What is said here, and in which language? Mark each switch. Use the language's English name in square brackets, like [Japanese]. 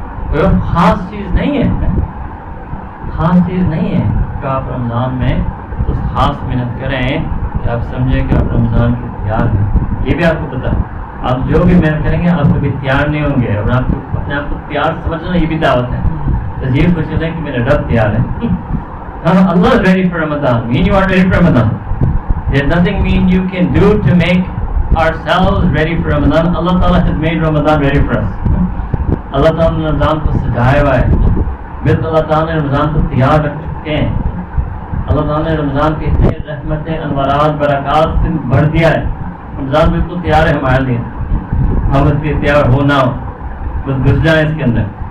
[Urdu] کوئی خاص چیز نہیں ہے، خاص چیز نہیں ہے کہ آپ رمضان میں اس خاص محنت کریں کہ آپ سمجھیں کہ آپ رمضان کے تیار ہیں. یہ بھی آپ کو پتا ہے، آپ جو بھی محنت کریں گے آپ کبھی تیار نہیں ہوں گے، اور آپ کو اپنے آپ کو تیار سمجھنا یہ بھی دعوت ہے. تو یہ سوچ لیں کہ میرا رب تیار ہے. [English] Allah is ready for Ramadan. Mean you are ready for Ramadan. There's nothing mean you can do to make ourselves ready for Ramadan. Allah Ta'ala has made Ramadan ready for us. [Urdu] اللہ تعالیٰ نے رمضان کو سجایا ہوا ہے. بالکل اللہ تعالیٰ نے رمضان کو تیار رکھ چکے ہیں. اللہ تعالیٰ نے رمضان کے خیر رحمتیں انوارات برکات سے بھر دیا ہے. رمضان بالکل تیار ہے ہمارے لیے. ہم اس لیے تیار ہو نہ ہو بس گھس جائیں اس کے اندر.